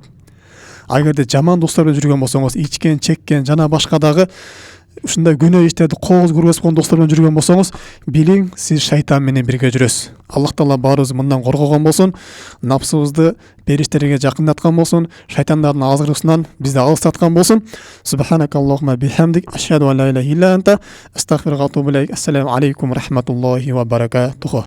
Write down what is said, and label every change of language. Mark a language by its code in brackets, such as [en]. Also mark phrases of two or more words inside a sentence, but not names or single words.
[ky] Агерде жаман достор менен жүргөн болсоңуз, ичкен, чеккен, жана башка дагы ушундай күнөө иштерди кооз көргөзүп койгон достор менен жүргөн болсоңуз, билиң, сиз шайтан менен бирге жүрөсүз. Аллах Таала баарыбызды мындан коргогон болсун, напсыбызды периштерге жакындаткан болсун, шайтандардын азгырыгысынан бизди алыстаткан болсун. [ar] سبحانك اللهم وبحمدك أشهد أن لا إله إلا أنت أستغفرك وأتوب إليك. السلام عليكم ورحمة الله وبركاته.